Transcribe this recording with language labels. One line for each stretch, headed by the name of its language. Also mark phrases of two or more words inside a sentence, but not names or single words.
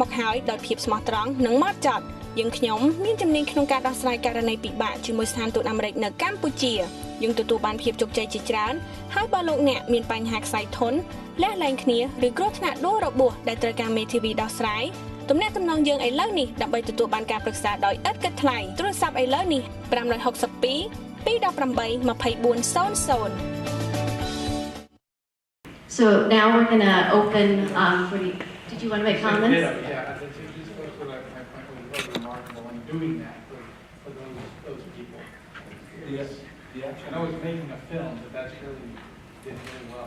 Khmer: មកហើយដោយភាពស្មោះត្រង់និងម៉ត់ចត់យើងខ្ញុំមានជំនាញក្នុងការដោះស្រាយករណីពិបាកជាមួយស្ថានទូតអាមេរិកនៅកម្ពុជាយើងទទួលបានភាពជោគជ័យជាច្រើនហើយបើលោកអ្នកមានបញ្ហាខ្សែធនលះលែងគ្នាឬគ្រោះថ្នាក់ដួលរបួសដែលត្រូវការមេធាវីដោះស្រាយទំនាក់ទំនងយើងឥឡូវនេះដើម្បីទទួលបានការប្រឹក្សាដោយឥតគិតថ្លៃទូរស័ព្ទឥឡូវនេះ562 218 2400
English: So now we're going to open for the... Did you want to make comments? Yeah, this goes to my point was really remarkable. And doing that for those people. Yes. I know it's making a film, but that's really did really well.